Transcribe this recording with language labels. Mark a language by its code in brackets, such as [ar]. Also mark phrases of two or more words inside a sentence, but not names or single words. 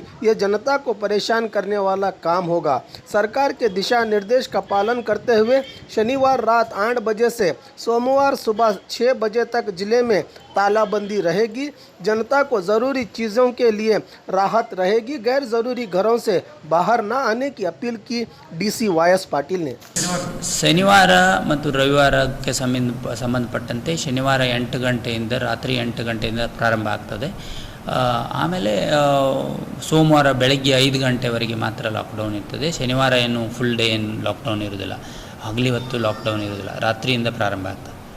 [hi] ये जनता को परेशान करने वाला काम होगा। सरकार के दिशा निर्देश का पालन करते हुए शनिवार रात 8 बजे से सोमवार सुबह 6 बजे तक जिले में तालाबंदी रहेगी। जनता को ज़रूरी चीज़ों के लिए राहत रहेगी। गैर ज़रूरी घरों से बाहर न आने की अपील की डीसी वाई.एस. पाटिल ने। [kn] ಶನಿವಾರ ಮತ್ತು ರವಿವಾರಕ್ಕೆ ಸಂಬಂಧಪಟ್ಟಂತೆ ಶನಿವಾರ 8 ಗಂಟೆಯಿಂದ ರಾತ್ರಿ 8 ಗಂಟೆಯಿಂದ ಪ್ರಾರಂಭ ಆಗ್ತದೆ. ಆಮೇಲೆ ಸೋಮವಾರ ಬೆಳಗ್ಗೆ 5 ಗಂಟೆವರೆಗೆ ಮಾತ್ರ ಲಾಕ್ಡೌನ್ ಇರ್ತದೆ. ಶನಿವಾರ ಏನು [en] full day [kn] ಏನು ಲಾಕ್ಡೌನ್ ಇರೋದಿಲ್ಲ, ಹಗಲಿ ಹೊತ್ತು ಲಾಕ್ಡೌನ್ ಇರೋದಿಲ್ಲ, ರಾತ್ರಿಯಿಂದ ಪ್ರಾರಂಭ ಆಗ್ತದೆ.